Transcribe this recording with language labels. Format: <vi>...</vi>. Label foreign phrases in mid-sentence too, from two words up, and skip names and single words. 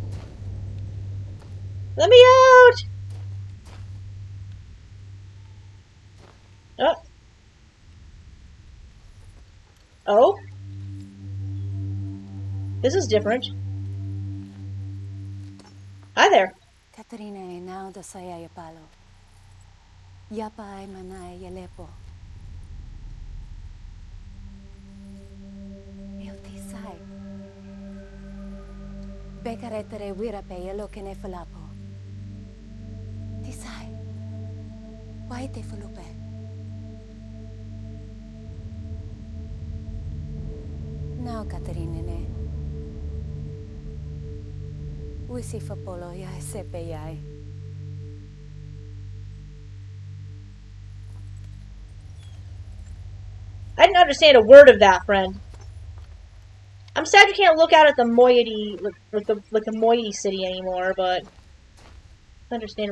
<en>Let me out! Oh. Oh? This is different. Hi there. Katarina e now da saya palo. Yapa ay manay yalepo. Eu tisay. Bekaretere wira pe yelo kene falapo. Tisay. Why te fulupe? Now Katarina ne. Wisi fa polo ya sepe yai. I didn't understand a word of that, friend. I'm sad you can't look out at the Moie-Tea, like the Moie-Tea city anymore, but I understand it.</en>